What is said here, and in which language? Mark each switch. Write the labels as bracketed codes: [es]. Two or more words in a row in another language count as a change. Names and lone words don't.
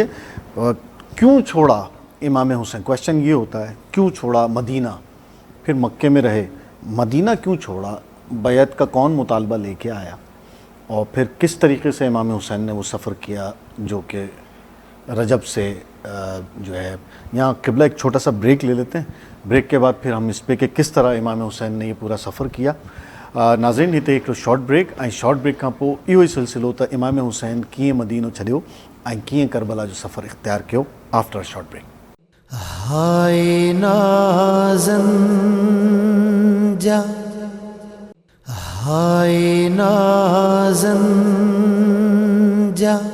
[ur] کیوں چھوڑا امام حسین, کویشچن یہ ہوتا ہے کیوں چھوڑا مدینہ, پھر مکے میں رہے, مدینہ کیوں چھوڑا, بیعت کا کون مطالبہ لے کے آیا, اور پھر کس طریقے سے امام حسین نے وہ سفر کیا جو کہ رجب سے جو ہے. یہاں قبلہ ایک چھوٹا سا بریک لے لیتے ہیں, بریک کے بعد پھر ہم اس پہ کہ کس طرح امام حسین نے یہ پورا سفر کیا. [sd] नाज़रीन हिते हिकिड़ो [en] short break [sd] ऐं [en] short break [sd] खां पोइ इहो ई सिलसिलो त इमाम हुसैन कीअं मदीनो छॾियो ऐं कीअं करबला जो सफ़र इख़्तियार कयो [en] after short break. [sd] हाय नाज़न जा हाय नाज़न जा।